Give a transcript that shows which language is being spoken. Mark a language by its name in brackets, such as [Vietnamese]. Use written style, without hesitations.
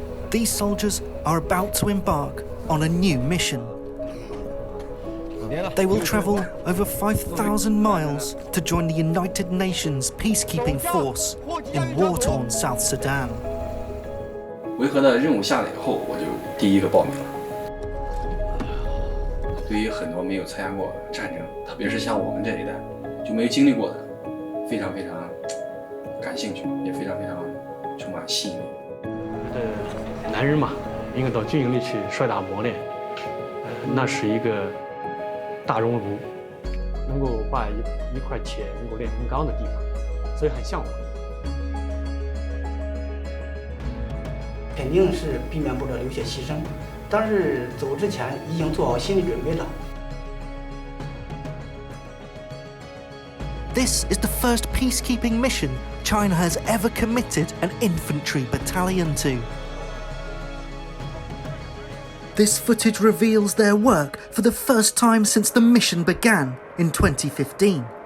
[English] These soldiers are about to embark on a new mission. They will travel over 5,000 miles to join the United Nations peacekeeping force in war-torn South Sudan. [Chinese] 维和的任务下来以后，我就第一个报名了。对于很多没有参加过战争，特别是像我们这一代就没有经历过的，非常非常感兴趣，也非常非常充满吸引力。男人嘛，应该到军营里去摔打磨练，那是一个大熔炉，能够把一块铁能够炼成钢的地方，所以很向往。肯定是避免不了有些牺牲，但是走之前已经做好心理准备了。 [English] This is the first peacekeeping mission China has ever committed an infantry battalion to. This footage reveals their work for the first time since the mission began in 2015.